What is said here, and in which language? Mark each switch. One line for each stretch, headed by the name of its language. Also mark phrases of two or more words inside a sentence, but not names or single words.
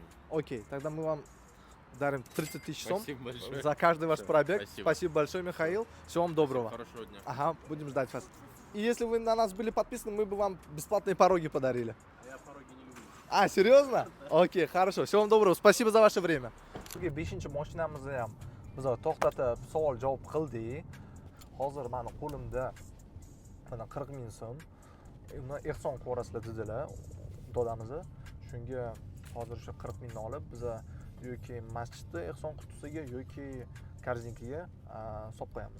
Russian: Окей, тогда мы вам дарим 30 тысяч сом Спасибо большое. за каждый ваш Всё, пробег. спасибо. Спасибо большое, Михаил. Всего вам доброго. Хорошего дня. Ага, будем ждать вас. И если вы на нас были подписаны, мы бы вам бесплатные пороги подарили. Я пороги не люблю. А, серьезно? Окей, хорошо. Всего вам доброго. Спасибо за ваше время.
Uzbek: 5-chi mashinamizni ham biz to'xtatib savol javob qildik. Hozir meni qo'limda mana 40 ming so'm. Uni ehson ko'rasizlar dedilar dodamizni. Shunga hozir o'sha 40 mingni olib biz yoki masjidda ehson qutisiga yoki korzinkaga solib qo'yamiz.